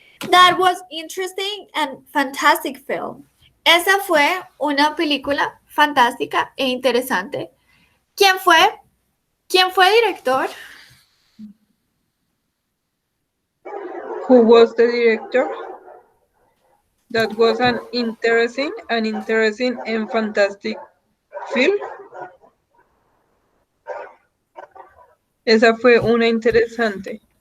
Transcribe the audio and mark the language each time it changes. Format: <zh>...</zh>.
<en>That was interesting and fantastic film.</en> <es>Esa fue una película fantástica e interesante. ¿Quién fue? ¿Quién fue director?</es> <en>Who was the director? That was an interesting and fantastic film.</en> <es>Esa fue una interesante.</es>